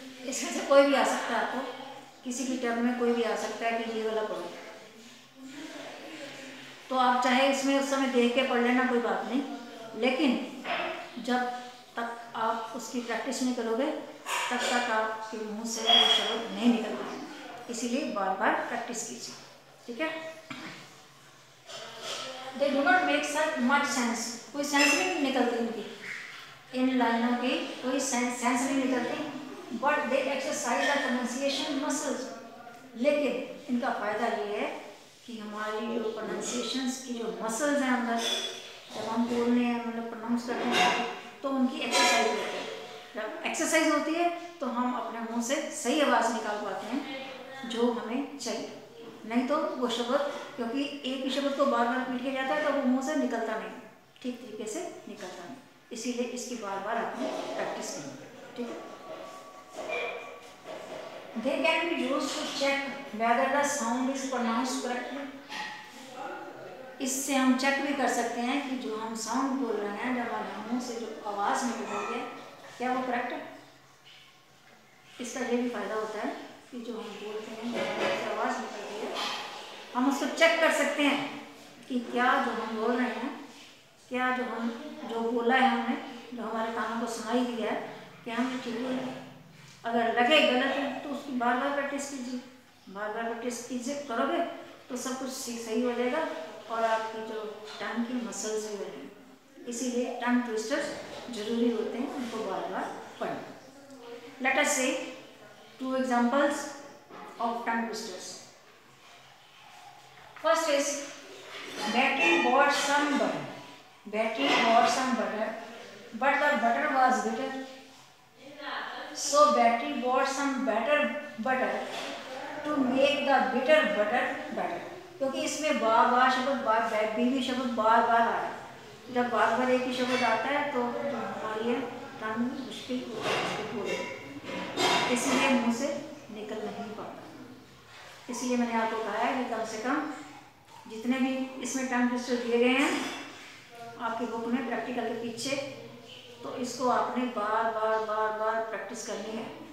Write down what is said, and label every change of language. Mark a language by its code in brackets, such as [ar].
[hi] इसमें से कोई भी आ सकता है, आपको किसी भी टर्म में कोई भी आ सकता है कि ये वाला पढ़ो, तो आप चाहे इसमें उस समय देख के पढ़ लेना, कोई बात नहीं। लेकिन जब तक आप उसकी प्रैक्टिस नहीं करोगे तब तक आपके मुंह से वो शब्द नहीं निकल पाएंगे। इसीलिए बार बार प्रैक्टिस कीजिए, ठीक है। [en] They do not make such much sense। [hi] कोई सेंस नहीं निकलती इनकी, इन लाइनों की कोई सेंस नहीं निकलती। [en] But they exercise the pronunciation muscles. [hi] लेकिन इनका फ़ायदा ये है कि हमारी जो प्रोनाउंसिएशंस की जो मसल्स हैं अंदर, जब हम बोलने हैं मतलब प्रोनाउंस करते हैं तो उनकी एक्सरसाइज होती है। जब एक्सरसाइज होती है तो हम अपने मुंह से सही आवाज़ निकाल पाते हैं जो हमें चाहिए। नहीं तो वो शब्द, क्योंकि एक ही शब्द को बार बार रिपीट किया जाता है तो वो मुंह से निकलता नहीं, ठीक तरीके से निकलता नहीं। इसीलिए इसकी बार बार आपने प्रैक्टिस करनी है, ठीक है। [en] They can be used to check whether the sound is pronounced correctly। [hi] इससे हम चेक भी कर सकते हैं कि जो हम साउंड बोल रहे हैं, जब हमारे मुंह से जो आवाज़ निकल रही है, क्या वो करेक्ट है। इसका ये भी फायदा होता है कि जो हम बोलते हैं, जो आवाज़ निकल रही है, हम उसको चेक कर सकते हैं कि क्या जो हम बोल रहे हैं, क्या जो बोला है हमने, जो हमारे कानों को सुनाई दिया है, क्या हम ठीक बोल रहे हैं। अगर लगे गलत है तो उसकी बार बार प्रैक्टिस कीजिए। बार बार प्रैक्टिस कीजिए, करोगे तो सब कुछ सही हो जाएगा और आपकी जो टंग की मसल्स भी बनेंगी। इसीलिए टंग ट्विस्टर्स जरूरी होते हैं, उनको बार बार पढ़ना। [en] Let us say 2 examples of tongue twisters. First is Betty bought some butter. Betty bought some butter, but the butter was bitter. So Betty bought some better butter to make the bitter butter better। [hi] क्योंकि इसमें बार शब्द भी शब्द बार बार आ रहा है। जब बार बार एक ही शब्द आता है तो जो हमारी टंग मुश्किल होती है इसको बोलने, इसलिए मुंह से निकल नहीं पाता। इसलिए मैंने आपको कहा है कि कम से कम जितने भी इसमें टंग ट्विस्टर दिए गए हैं आपकी बुक में प्रैक्टिकल के पीछे, तो इसको आपने बार बार बार बार प्रैक्टिस करनी है।